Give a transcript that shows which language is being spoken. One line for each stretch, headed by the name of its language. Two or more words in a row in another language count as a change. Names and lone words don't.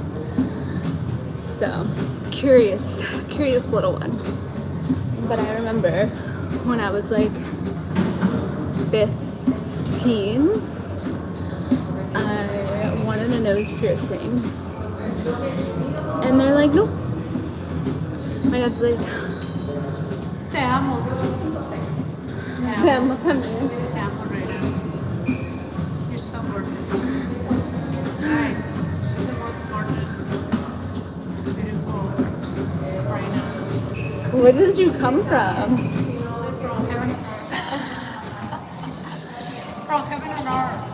English: So, curious little one. But I remember when I was like 15, I wanted a nose piercing. And they're like, nope. My dad's like,
Spanish: Te amo. te amo también. Te amo, Reina.
English: You're so gorgeous. Nice. The most gorgeous, beautiful Reina. Where did you come from? From heaven and earth. From heaven and earth.